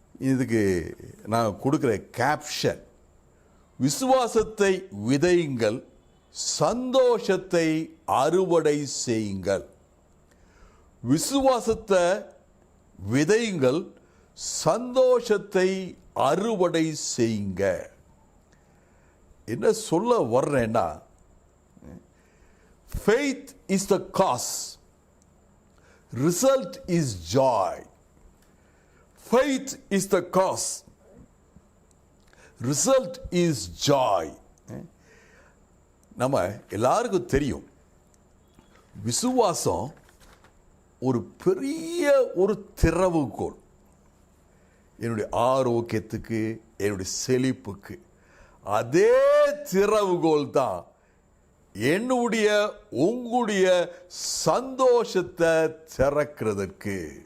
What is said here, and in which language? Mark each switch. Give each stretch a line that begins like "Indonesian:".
Tamil: இதுக்கு நான் கொடுக்கிற கேப்ஷன், விசுவாசத்தை விதையுங்கள், சந்தோஷத்தை அறுவடை செய்யுங்கள். விசுவாசத்தை விதையுங்கள், சந்தோஷத்தை அறுவடை செய்யுங்க. என்ன சொல்ல வர்றேன்னா,
English: faith is the cause, result is joy. Faith is the cause, result is joy.
Tamil: நம்ம எல்லாருக்கும் தெரியும், விசுவாசம் ஒரு பெரிய ஒரு திறவுகோல். என்னுடைய ஆரோக்கியத்துக்கு, என்னுடைய செழிப்புக்கு அதே திறவுகோல் தான் என்னுடைய உங்களுடைய சந்தோஷத்தை திறக்கிறதற்கு.